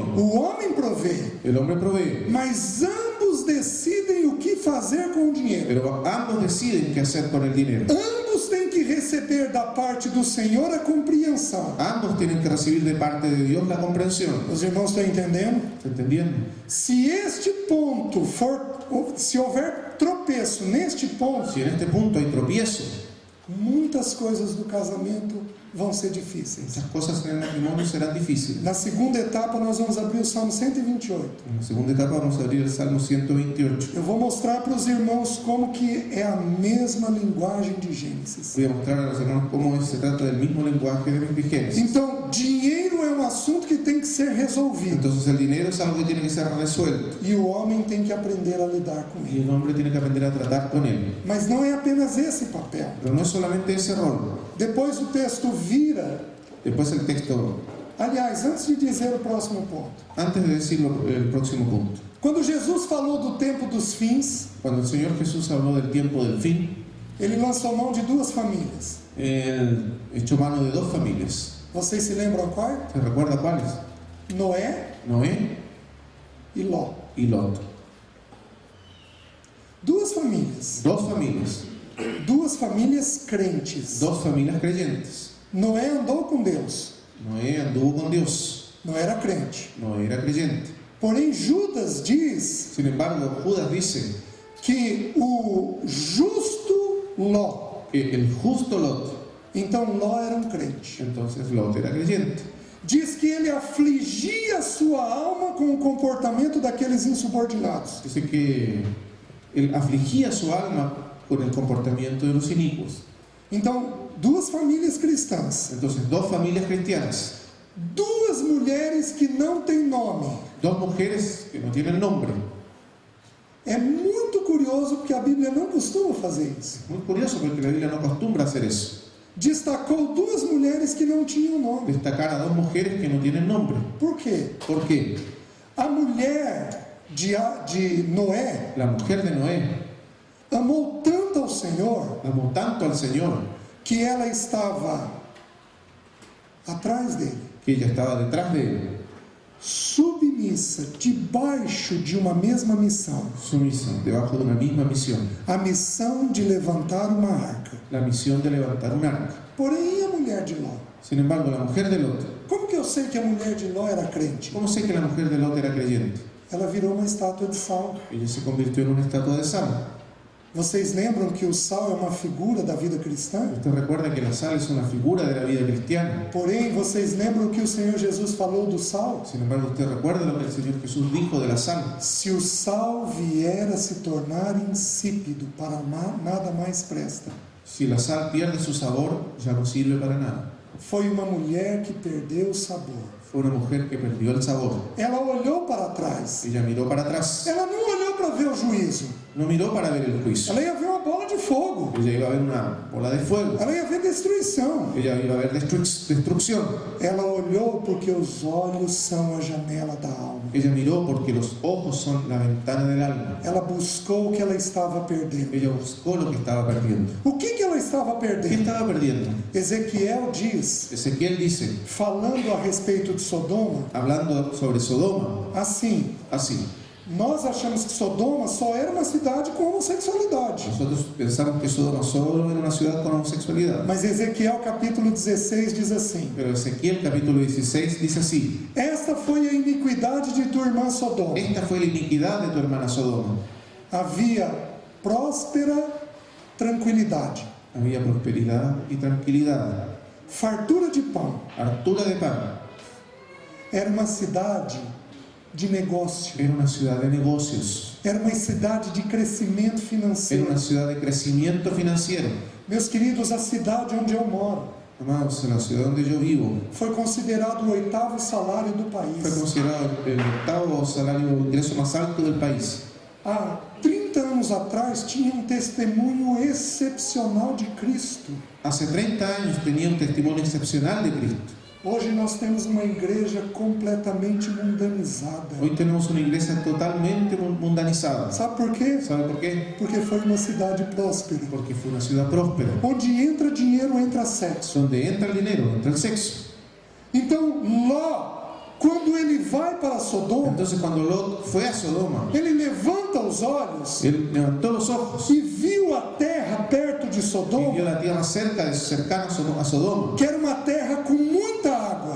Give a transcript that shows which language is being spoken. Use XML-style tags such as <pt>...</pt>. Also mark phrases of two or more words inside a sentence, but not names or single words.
<pt>O homem provê,</pt> <es>El hombre provee,</es> <pt>mas ambos decidem o que fazer com o dinheiro.</pt> <es>pero ambos deciden qué hacer con el dinero.</es> <pt>Ambos têm que receber da parte do Senhor a compreensão.</pt> <es>Ambos tienen que recibir de parte de Dios la comprensión.</es> <pt>Os irmãos estão entendendo?</pt> <es>¿Está entendiendo?</es> <pt>Se este ponto se houver tropeço neste ponto,</pt> <es>Si en este punto hay tropiezo,</es> <pt>muitas coisas do casamento vão ser difíceis.</pt> <es>esas cosas en el matrimonio serán difíciles.</es> <pt>Na segunda etapa, nós vamos abrir o Salmo 128.</pt> <es>En la segunda etapa vamos a abrir el Salmo 128.</es> <pt>Eu vou mostrar para os irmãos como que é a mesma linguagem de Gênesis.</pt> <es>Voy a mostrar a los hermanos cómo se trata del mismo lenguaje de Génesis.</es> <pt>Então, dinheiro é um assunto que tem que ser resolvido.</pt> <es>Entonces el dinero es algo que tiene que ser resuelto</es> <pt>E o homem tem que aprender a lidar com</pt> <es>y</es> <pt>ele.</pt> <es>el hombre tiene que aprender a tratar con él.</es> <pt>Mas não é apenas esse papel.</pt> <es>Pero no es solamente ese rol.</es> <pt>Depois o texto vira.</pt> <es>Después el texto,</es> <pt>Aliás, antes de dizer o próximo ponto.</pt> <es>antes de decirlo el próximo punto.</es> <pt>Quando Jesus falou do tempo dos fins,</pt> <es>Cuando el Señor Jesús habló del tiempo del fin,</es> <pt>ele lançou mão de duas famílias.</pt> <es>Él echó mano de dos familias.</es> <pt>Vocês se lembram qual?</pt> <es>¿Se recuerda cuáles?</es> <pt>Noé</pt> <es>Noé</es> <pt>e Ló.</pt> <es>y Lot.</es> <pt>Duas famílias.</pt> <es>Dos familias.</es> <pt>Duas famílias crentes.</pt> <es>Dos familias creyentes.</es> <pt>Noé andou com Deus.</pt> <es>Noé anduvo con Dios.</es> <pt>Não era crente.</pt> <es>Noé era creyente.</es> <pt>Porém, Judas diz</pt> <es>Sin embargo, Judas dice</es> <pt>que o justo Ló.</pt> <es>que el justo Lot,</es> <pt>Então, Ló era um crente.</pt> <es>entonces Lot era creyente.</es> <pt>Diz que ele afligia a sua alma com o comportamento daqueles insubordinados.</pt> <es>Dice que él afligía su alma con el comportamiento de los inicuos.</es> <pt>Então, duas famílias cristãs.</pt> <es>Entonces, dos familias cristianas,</es> <pt>Duas mulheres que não têm nome.</pt> <es>dos mujeres que no tienen nombre.</es> <pt>É muito curioso porque a Bíblia não costuma fazer isso.</pt> <es>Muy curioso porque la Biblia no acostumbra a hacer eso.</es> <pt>Destacou duas mulheres que não tinham nome.</pt> <es>Destacar a dos mujeres que no tienen nombre.</es> <pt>Por quê?</pt> <es>¿Por qué?</es> <pt>A mulher de Noé</pt> <es>La mujer de Noé</es> <pt>amou tanto ao Senhor</pt> <es>amó tanto al Señor</es> <pt>que ela estava atrás dele,</pt> <es>que ella estaba detrás de él,</es> <pt>submissa, debaixo de uma mesma missão.</pt> <es>sumisa, debajo de una misma misión.</es> <pt>A missão de levantar uma arca.</pt> <es>La misión de levantar un arca.</es> <pt>Porém, e a mulher de Ló?</pt> <es>Sin embargo, la mujer de Lot,</es> <pt>Como que eu sei que a mulher de Ló era crente?</pt> <es>¿cómo sé que la mujer de Lot era creyente?</es> <pt>Ela virou uma estátua de sal.</pt> <es>Ella se convirtió en una estatua de sal.</es> <pt>Vocês lembram que o sal é uma figura da vida cristã?</pt> <es>Usted recuerda que la sal es una figura de la vida cristiana.</es> <pt>Porém, vocês lembram que o Senhor Jesus falou do sal?</pt> <es>Sin embargo, usted recuerda lo que el Señor Jesús dijo de la sal.</es> <pt>Se o sal vier a se tornar insípido, para nada mais presta.</pt> <es>Si la sal pierde su sabor, ya no sirve para nada.</es> <pt>Foi uma mulher que perdeu o sabor.</pt> <es>Fue una mujer que perdió el sabor.</es> <pt>Ela olhou para trás.</pt> <es>Ella miró para atrás.</es> <pt>Ela não olhou para ver o juízo.</pt> <es>No miró para ver el juicio.</es> <pt>Ela ia ver uma bola de fogo.</pt> <es>Ella iba a ver una bola de fuego.</es> <pt>Ela ia ver destruição.</pt> <es>Ella iba a ver destrucción.</es> <pt>Ela olhou porque os olhos são a janela da alma.</pt> <es>Ella miró porque los ojos son la ventana del alma.</es> <pt>Ela buscou o que ela estava perdendo.</pt> <es>Ella buscó lo que estaba perdiendo.</es> <pt>O que ela estava</pt> <es>¿Qué</es> <pt>perdendo?</pt> <es>estaba perdiendo?</es> <pt>Ezequiel diz,</pt> <es>Ezequiel dice,</es> <pt>falando a respeito de Sodoma,</pt> <es>hablando sobre Sodoma,</es> <pt>assim:</pt> <es>así.</es> <pt>nós achamos que Sodoma só era uma cidade com homossexualidade.</pt> <es>Nosotros pensamos que Sodoma solo era una ciudad con homosexualidad.</es> <pt>Mas Ezequiel capítulo 16 diz assim:</pt> <es>Pero Ezequiel capítulo 16 dice así:</es> <pt>esta foi a iniquidade de tua irmã Sodoma.</pt> <es>esta fue la iniquidad de tu hermana Sodoma.</es> <pt>Havia próspera tranquilidade,</pt> <es>Había prosperidad y tranquilidad,</es> <pt>fartura de pão.</pt> <es>hartura de pan.</es> <pt>Era uma cidade de negócio.</pt> <es>Era una ciudad de negocios.</es> <pt>Era uma cidade de crescimento</pt> <es>Era</es> <pt>financeiro.</pt> <es>una ciudad de crecimiento financiero.</es> <pt>Meus queridos, a cidade onde eu moro</pt> <es>Amados, en la ciudad donde yo vivo,</es> <pt>foi considerado o 8º salário do</pt> <es>fue</es> <pt>país.</pt> <es>considerado el 8º salario de ingreso más alto del país.</es> <pt>Há 30 anos atrás tinha um testemunho excepcional de Cristo.</pt> <es>Hace 30 años tenía un testimonio excepcional de Cristo.</es> <pt>Hoje nós temos uma igreja completamente mundanizada.</pt> <es>Hoy tenemos una iglesia totalmente mundanizada.</es> <pt>Sabe por quê?</pt> <es>¿Sabe por qué?</es> <pt>Porque foi uma cidade próspera.</pt> <es>Porque fue una ciudad próspera,</es> <pt>Onde entra dinheiro, entra sexo.</pt> <es>donde entra el dinero, entra el sexo.</es> <pt>Então, Ló, quando ele vai para Sodoma,</pt> <es>Entonces cuando Lot fue a Sodoma,</es> <pt>ele levanta os olhos</pt> <es>él levantó los ojos</es> <pt>e viu a terra perto de</pt> <es>y vio</es> <pt>Sodoma,</pt> <es>la tierra cercana a Sodoma,</es> <pt>que era uma terra com muita água.</pt>